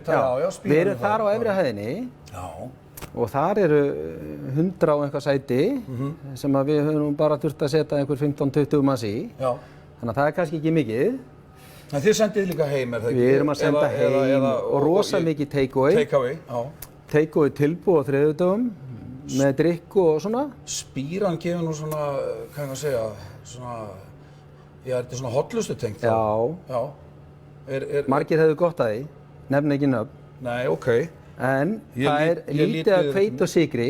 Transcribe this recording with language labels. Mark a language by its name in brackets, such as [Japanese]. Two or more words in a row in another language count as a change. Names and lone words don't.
[Icelandic] Við erum þar á efri hæðinni. Já. Og þar eru 100 og eitthvað sæti sem að við höfum bara þurft að setja einhver 15-20 manns í. Já. Þannig að það er kannski ekki mikið. En þið sendið líka heim, er það ekki? Við erum að senda heim og rosa mikið take-away. Take-away, já. Take-away tilbúið á þriðjudögum með drykku og svona. Spýran gefur nú svona, hvað ég að segja, svona, já, þetta er svona hollustutengt þá. Já. Já. Margir hefðu gott að því, nefn ekki nöfn. Nei, ok. En það er lítið af hveiti og sykri.